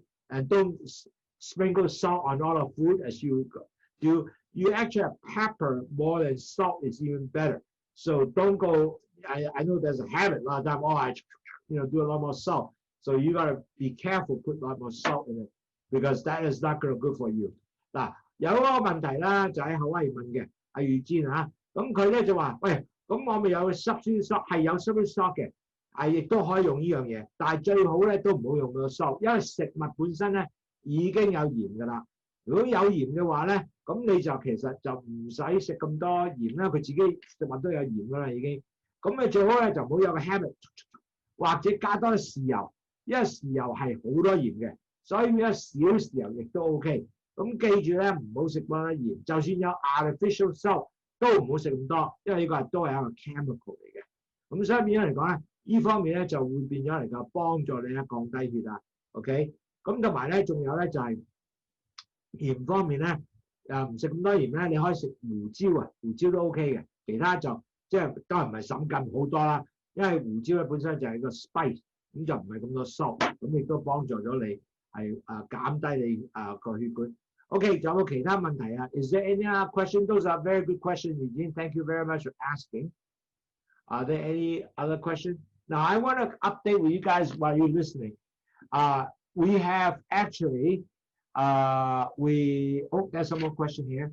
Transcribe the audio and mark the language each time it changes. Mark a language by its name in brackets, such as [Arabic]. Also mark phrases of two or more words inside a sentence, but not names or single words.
[English] And don't sprinkle salt on all the food as you do. You actually have pepper more than salt is even better. So don't go, I know there's a habit, a lot of time, I do a lot more salt. So you gotta be careful, put a lot more salt in it, because that is not gonna good for you. [Cantonese] 嗱，有一個問題啦，就喺夏威夷問嘅，阿預知嚇，咁佢咧就話：喂，咁我咪有 [English] substitute salt， [Cantonese] 係有 [English] substitute salt [Cantonese] 嘅。亦都可以用呢樣嘢，但係最好咧都唔好用到salt，因為食物本身咧已經有鹽㗎啦。如果有鹽嘅話咧，咁你就其實就唔使食咁多鹽啦，佢自己食物都有鹽㗎啦已經。咁你最好咧就唔好有個 habit， 或者加多豉油，因為豉油係好多鹽嘅，所以有少豉油亦都 OK。咁記住咧，唔好食咁多鹽，就算有 [English] artificial salt [Cantonese] 都唔好食咁多，因為呢個都係一個 chemical 嚟嘅。咁所以變咗嚟講咧。呢方面咧就會變咗嚟夠幫助你咧降低血壓 ，OK？咁同埋咧，仲有咧就係鹽方面咧，唔食咁多鹽咧，你可以食胡椒啊，胡椒都 OK 嘅。其他就即係當然唔係審禁好多啦，因為胡椒咧本身就係個 spice， 咁就唔係咁多 salt， 咁亦都幫助咗你係減低你個血管。OK， 仲有冇其他問題啊 ？ [English] Is there any other question? Those are very good questions, Eugene. Thank you very much for asking. Are there any other questions? Now, I want to update with you guys while you're listening. We have actually, there's some more question here.